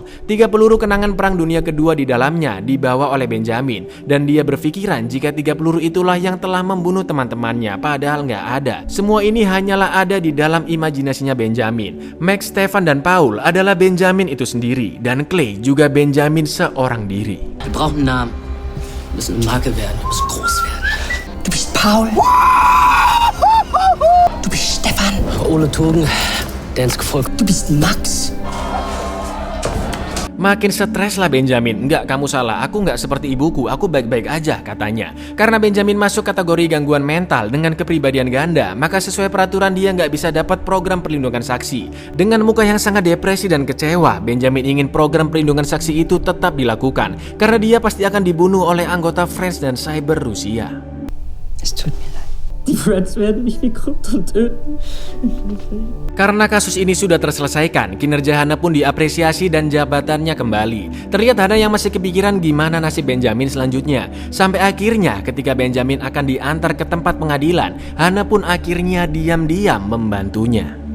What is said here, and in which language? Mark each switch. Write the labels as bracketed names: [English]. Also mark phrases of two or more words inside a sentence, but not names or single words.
[Indonesian] 3 peluru kenangan Perang Dunia Kedua di dalamnya dibawa oleh Benjamin. Dan dia berpikiran jika 3 peluru itulah yang telah membunuh teman-temannya, padahal nggak ada. Semua ini hanyalah ada di dalam imajinasinya Benjamin. Max, Stefan, dan Paul adalah Benjamin itu sendiri. Dan Clay juga Benjamin seorang diri. [German] Wir brauchen einen Namen. Wir müssen eine Marke werden. Wir müssen groß werden. Du bist Paul. Du bist Stefan. Ole Togen, der ins Gefolg. Du bist Max. [Indonesian] Makin stres lah Benjamin. Enggak, kamu salah, aku nggak seperti ibuku, aku baik-baik aja katanya. Karena Benjamin masuk kategori gangguan mental dengan kepribadian ganda, maka sesuai peraturan dia nggak bisa dapat program perlindungan saksi. Dengan muka yang sangat depresi dan kecewa, Benjamin ingin program perlindungan saksi itu tetap dilakukan, karena dia pasti akan dibunuh oleh anggota Friends dan Cyber Rusia. [German] Es tut mir leid. Die Friends werden mich wie Krypton töten. [Indonesian] Karena kasus ini sudah terselesaikan, kinerja Hana pun diapresiasi dan jabatannya kembali. Terlihat Hana yang masih kepikiran gimana nasib Benjamin selanjutnya. Sampai akhirnya ketika Benjamin akan diantar ke tempat pengadilan, Hana pun akhirnya diam-diam membantunya.